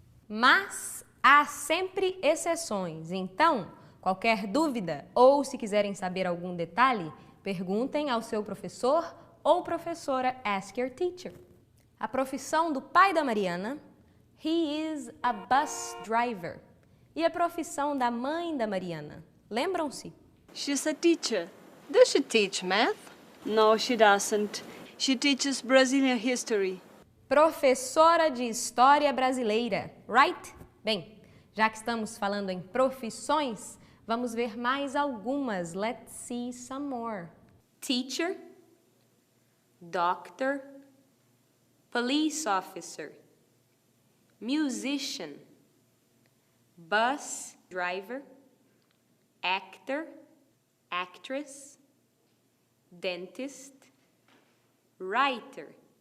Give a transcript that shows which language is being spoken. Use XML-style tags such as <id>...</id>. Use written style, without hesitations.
<pt>Mas há sempre exceções, então, qualquer dúvida ou se quiserem saber algum detalhe, perguntem ao seu professor ou professora,</pt> <en>ask your teacher.</en> <pt>A profissão do pai da Mariana,</pt> <en>he is a bus driver.</en> <pt>E a profissão da mãe da Mariana, lembram-se?</pt> <en>She's a teacher. Does she teach math? No, she doesn't. She teaches Brazilian history.</en> <pt>Professora de História Brasileira,</pt> <en>right?</en> <pt>Bem, já que estamos falando em profissões, vamos ver mais algumas.</pt> <en>Let's see some more. Teacher, doctor, police officer, musician, bus driver, actor, actress, dentist, writer,</en>